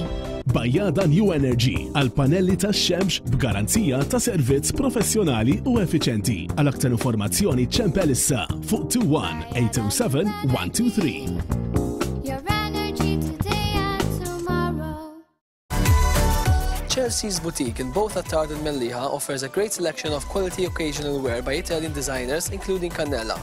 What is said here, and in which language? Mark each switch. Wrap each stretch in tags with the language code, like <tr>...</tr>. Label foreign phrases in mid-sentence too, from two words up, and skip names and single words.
<mt>Bajjada New Energy għal panelli tax-xemx b'garanzija ta' servizz professjonali u effiċenti. Għal aktar informazzjoni ċempel issa fuq 21 807 123.</mt> <en>Chelsea's boutique in both Attard and Melliha offers a great selection of quality occasional wear by Italian designers, including Cannella.</en>